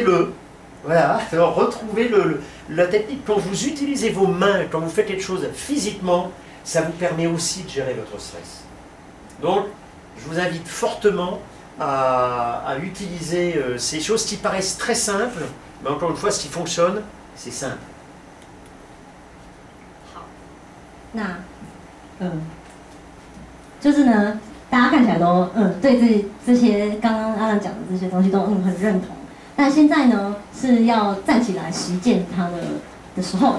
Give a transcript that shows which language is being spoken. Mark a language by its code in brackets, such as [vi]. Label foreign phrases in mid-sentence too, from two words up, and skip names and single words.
[fr] Donc remontez-le, Voilà, alors retrouvez la technique. Quand vous utilisez vos mains, quand vous faites quelque chose physiquement, ça vous permet aussi de gérer votre stress. Donc, je vous invite fortement à utiliser ces choses qui paraissent très simples, mais encore une fois, ce qui fonctionne, c'est simple. [zh] 就是呢，大家看起来都对这些刚刚阿兰讲的这些东西都很认同，但现在呢是要站起来实践它的时候了。